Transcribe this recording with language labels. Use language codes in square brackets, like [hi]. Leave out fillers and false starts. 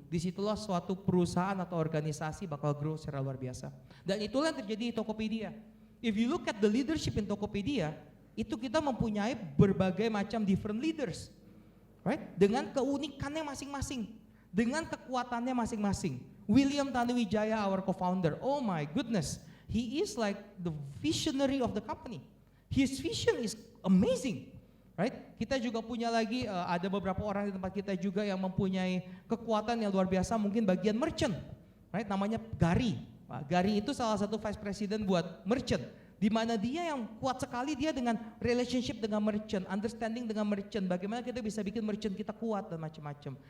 [id] Disitulah suatu perusahaan atau organisasi bakal grow secara luar biasa. Dan itulah yang terjadi di Tokopedia. [en] If you look at the leadership in Tokopedia, [id] itu kita mempunyai berbagai macam [en] different leaders, right? [id] Dengan keunikannya masing-masing, dengan kekuatannya masing-masing. [en] William Tanuwijaya, our co-founder, oh my goodness, he is like the visionary of the company. His vision is amazing. Right? [id] Kita juga punya lagi ada beberapa orang di tempat kita juga yang mempunyai kekuatan yang luar biasa, mungkin bagian merchant, right? Namanya Gary. Gary itu salah satu vice president buat merchant, di mana dia yang kuat sekali dia dengan relationship dengan merchant, understanding dengan merchant, bagaimana kita bisa bikin merchant kita kuat dan macam-macam.